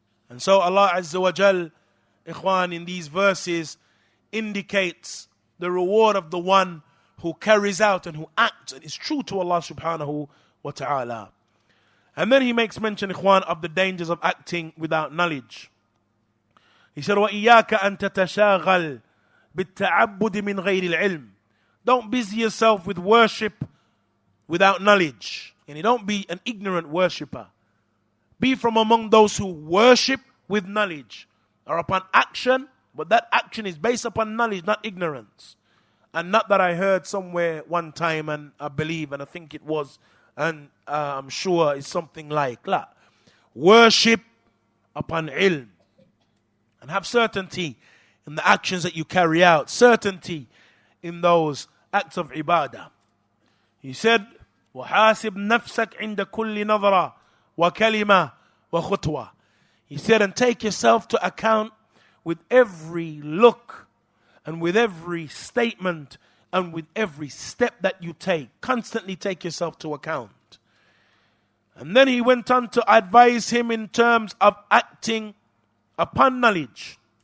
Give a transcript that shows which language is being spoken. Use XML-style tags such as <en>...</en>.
<en>And so Allah Azza wa Jal, Ikhwan, in these verses indicates the reward of the one who carries out and who acts and is true to Allah subhanahu wa ta'ala. And then he makes mention, Ikhwan, of the dangers of acting without knowledge. He said,</en> <ar>وَإِيَّاكَ أَن تَتَشَاغَلْ بِالتَّعَبُّدِ مِنْ غَيْرِ الْعِلْمِ.</ar> <en>Don't busy yourself with worship without knowledge. And you don't be an ignorant worshipper. Be from among those who worship with knowledge, or upon action, but that action is based upon knowledge, not ignorance. And not that I heard somewhere one time, and I believe, and I think it was, and I'm sure it's something like that. Worship upon ilm. And have certainty in the actions that you carry out. Certainty in those acts of ibadah. He said,</en> <ar>وحاسب نفسك عند كل نظرة وكلمة وخطوة.</ar> <en>He said, and take yourself to account with every look and with every statement and with every step that you take. Constantly take yourself to account. And then he went on to advise him in terms of acting upon knowledge.</en>